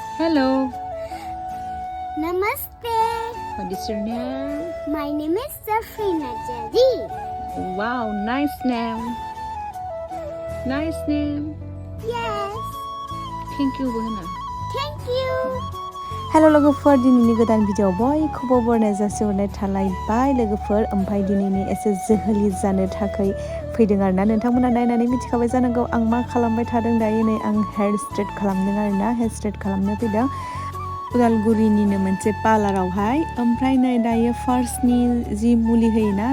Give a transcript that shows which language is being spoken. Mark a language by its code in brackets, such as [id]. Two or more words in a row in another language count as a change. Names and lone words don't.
[en] Hello. Namaste. What is your name? My name is jwhwli. Wow, nice name. Nice name. Yes. Thank you, Bhana. Thank you. [brx] हेल' लोगोफोर दिनैनि गोदान भिडिअ बयखौबो बरायनाय जासिहरनाय थालायबाय लोगोफोर ओमफ्राय दिनैनि एसे जोहोलि जानो थाखाय फैदों आरोना नोंथांमोना नायनानै मिथिखाबाय जानांगौ आं मा खालामबाय थादों दायो नै आं [en] hair straight [brx] खालामदों आरोना [en] hair straight [brx] खालामनो फैदों उदालगुरिनिनो मोनसे पार्लारावहाय ओमफ्राय नै दायो फार्स्टनि जि मुलि होयोना